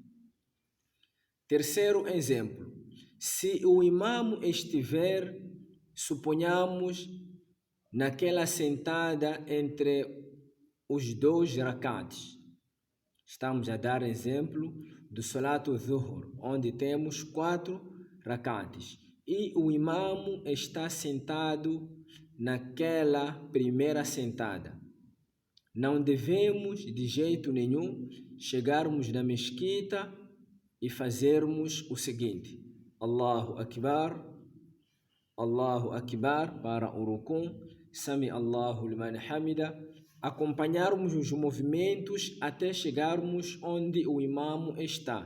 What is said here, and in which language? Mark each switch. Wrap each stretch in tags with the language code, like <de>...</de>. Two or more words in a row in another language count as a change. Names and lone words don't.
<pt>Terceiro exemplo, se o imam estiver Suponhamos naquela sentada entre os dois rakats. Estamos a dar exemplo do Salat al-Zuhr, onde temos 4 rakats. E o imamo está sentado naquela primeira sentada. Não devemos de jeito nenhum chegarmos na mesquita e fazermos o seguinte:</pt> <ar>الله أكبر</ar> <pt>para o rukum,</pt> <ar>سمع الله لمن حمده,</ar> <pt>acompanharmos os movimentos até chegarmos onde o imamo está.</pt>